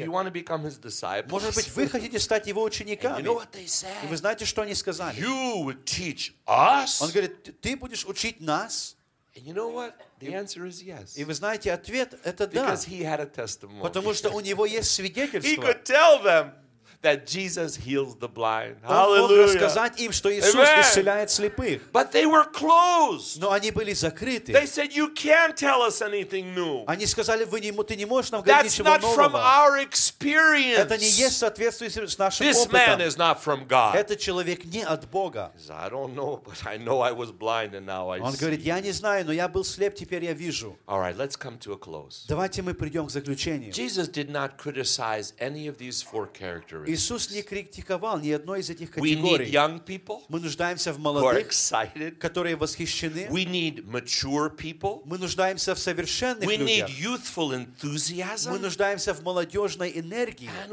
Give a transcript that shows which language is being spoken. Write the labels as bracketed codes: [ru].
[en] Do you want to become his disciples? [ru] Может быть, вы хотите стать его учениками? [en] And you know what they said? [ru] И вы знаете, что они сказали? [en] You would teach us? [ru] Он говорит, ты будешь учить нас? [en] And you know what? The answer is yes. [ru] И вы знаете, ответ это да. [en] Because he had a testimony. [ru] Потому что у него есть свидетельство. [en] He could tell them that Jesus heals the blind. Hallelujah. [ru] Он мог рассказать им, что Иисус Amen. Исцеляет слепых. [en] But they were closed. [ru] Но они были закрыты. [en] They said, you can't tell us anything new. [ru] Они сказали, ты не можешь нам говорить ничего нового. [en] That's not from our experience. [ru] Это не есть соответствует с нашим [en] This [ru] опытом. [en] This man is not from God. [ru] Этот человек не от Бога. [en] I don't know, but I know I was blind and now I [ru] Он [en] see. [ru] Говорит, я не знаю, но я был слеп, теперь я вижу. [en] All right, let's come to a close. [ru] Давайте мы придем к заключению. [en] Jesus did not criticize any of these four characteristics. [ru] Иисус не критиковал ни одной из этих категорий. Мы нуждаемся в молодых, которые восхищены. Мы нуждаемся в совершенных людях. Мы нуждаемся в молодежной энергии.